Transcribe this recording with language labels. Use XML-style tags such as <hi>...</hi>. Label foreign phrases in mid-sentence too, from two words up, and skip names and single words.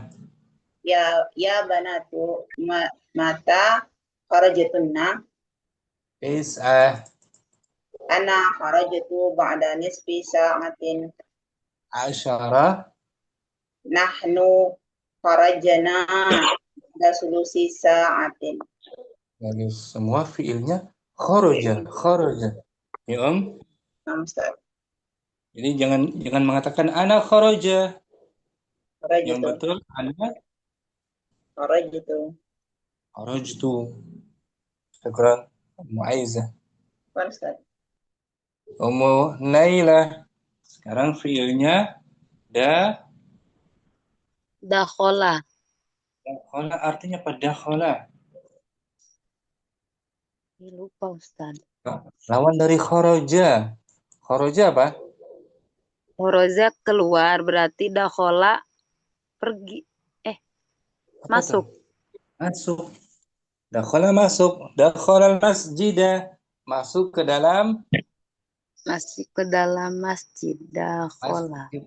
<ar>يا بنات متى خرجتن. Tis'ah. أنا خرجت بعد نصف ساعة. Asyarah. نحن خرجنا بعد ثلث ساعة.</ar> <id>Jadi semua fiilnya kharaja. Ya Om. Jadi jangan mengatakan</id> <ar>أنا خرج.</ar> <id>Yang betul</id> <ar>أنا خرجت.</ar> <id>Syukran Ummu Aizah. Ummu Nailah. Sekarang fiilnya</id> <ar>Dakhola.</ar> <id>Dakhola artinya apa? Dakhola. Lupa Ustaz. Lawan dari kharaja. Kharaja apa? Kharaja keluar, berarti dakhola pergi. Masuk. Masuk. Dakhala masuk.</id> <ar>دخل مسجدا.</ar> <id>Masuk ke dalam. Masuk ke dalam masjid. Dakhola.</id>